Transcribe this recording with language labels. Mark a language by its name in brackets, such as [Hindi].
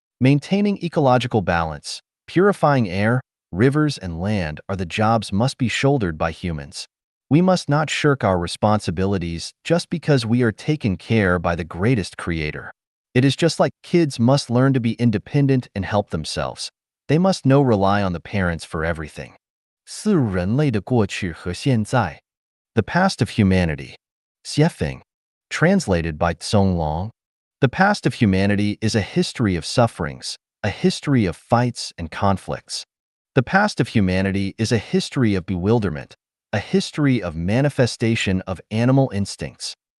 [English] Maintaining ecological balance, purifying air, rivers, and land are the jobs must be shouldered by humans. We must not shirk our responsibilities just because we are taken care by the greatest creator. It is just like kids must learn to be independent and help themselves. They must no rely on the parents for everything. [Chinese] 四人类的过去和现在 [English] The Past of Humanity. Xiefeng. Translated by Tsong Long. The past of humanity is a history of sufferings, a history of fights and conflicts. The past of humanity is a history of bewilderment, a history of manifestation of animal instincts.